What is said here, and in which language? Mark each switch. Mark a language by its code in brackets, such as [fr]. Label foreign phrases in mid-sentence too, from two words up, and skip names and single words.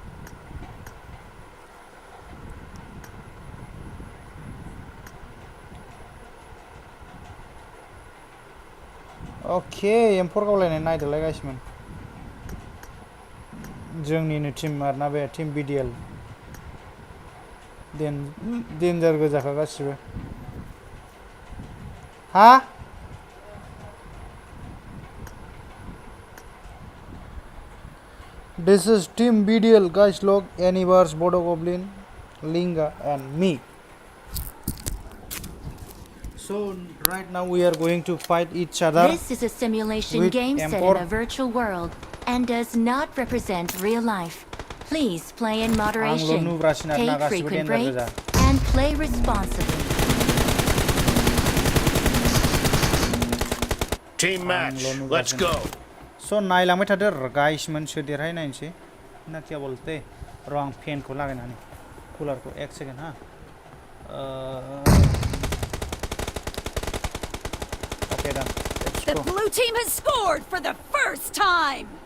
[brx] अके एम्फर गावलायनाय नायदोलाय गासिमोन जोंनिनो टीम आरोना बे टीम BDL डेन्जार गोजाखा गासिबो हा [en] This is Team BDL, guys. Log Anivars, Bodo Goblin, Linga, and me. So right now we are going to fight each other. This is a simulation with game set M4. in a virtual world and does not represent real life. Please play in moderation, take frequent breaks, and play responsibly. Team match. Let's go. [brx] So नायलांबाय थादो गाइसमोन सोर देरहाय नायनोसै [hi] ना क्या बोलते [brx] र' आं फेनखौ लागायनानै कुलारखौ एक सेकेन्ड हा [en] Okay, done. The blue team has scored for the first time.